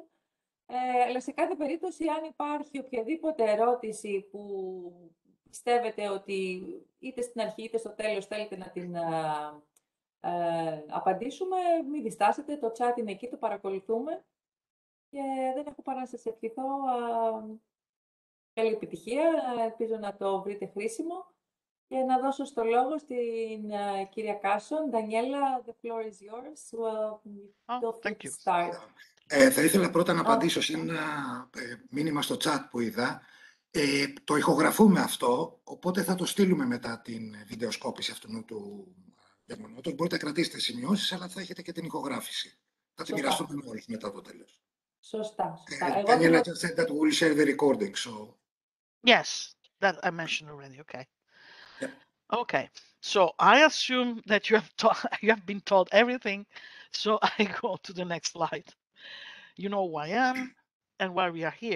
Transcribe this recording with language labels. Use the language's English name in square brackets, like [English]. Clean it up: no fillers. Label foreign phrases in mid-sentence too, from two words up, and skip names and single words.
[Greek] Αλλά σε κάθε περίπτωση, αν υπάρχει οποιαδήποτε ερώτηση που πιστεύετε ότι είτε στην αρχή είτε στο τέλος θέλετε να την απαντήσουμε, μην διστάσετε, το chat είναι εκεί, το παρακολουθούμε και δεν έχω παρά να σας ευχηθώ καλή επιτυχία, ελπίζω να το βρείτε χρήσιμο και να δώσω στο λόγο στην κυρία Κάσον. Ντανιέλα, [English] the floor is yours. Thank you. Start. [Greek] Θα ήθελα πρώτα να απαντήσω σε ένα μήνυμα στο chat που είδα. Το ηχογραφούμε αυτό, οπότε θα το στείλουμε μετά την βιντεοσκόπηση αυτού του γερμανότος. Μπορείτε να κρατήσετε σημειώσεις, αλλά θα έχετε και την ηχογράφηση. Θα την μοιραστούμε με όλους μετά το τέλος. Σωστά. [English] Daniela just said that we'll share the recording, so... Yes, that I mentioned already. Okay. Yeah. Okay. So I assume that you have been told everything. So I go to the next slide. You know who I am and why we are here.